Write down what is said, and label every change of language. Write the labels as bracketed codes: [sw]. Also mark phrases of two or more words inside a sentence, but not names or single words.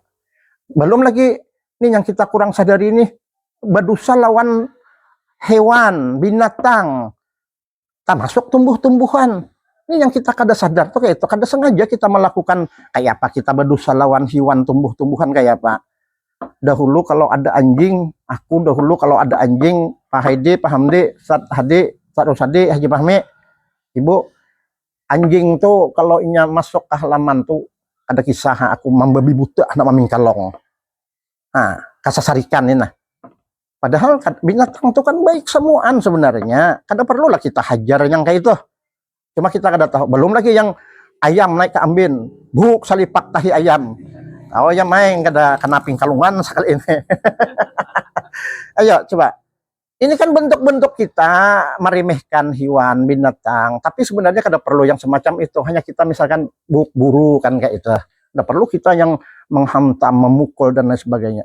[bjn] Belum lagi ini yang kita kurang sadari nih, berdosa lawan hewan, binatang, termasuk tumbuh-tumbuhan. Ini yang kita kada sadar tuh kayak itu, kada sengaja kita melakukan kayak apa kita berdosa lawan hewan, tumbuh-tumbuhan kayak apa. Dahulu kalau ada anjing, kalau ada anjing, Pak Haidi, Pak Hamdi, Ustaz Hadi, Ustaz Rusadi, Haji Fahmi, Ibu, anjing tuh kalau inya masuk ke halaman tuh ada kisah aku membabi buta anak mamingkalong. Nah, kasasarikan ini nah. Padahal binatang itu kan baik semuaan sebenarnya. Kada perlulah kita hajar yang kayak itu. Cuma kita kada tahu. Belum lagi yang ayam naik ke ambin, buk salipak tahi ayam. Oh ya main kada kena pingkalungan sekali ini. Ayo coba. Ini kan bentuk-bentuk kita meremehkan hewan, binatang. Tapi sebenarnya kada perlu yang semacam itu. Hanya kita misalkan buru kan kayak itu. Kada perlu kita yang menghantam, memukul dan lain sebagainya.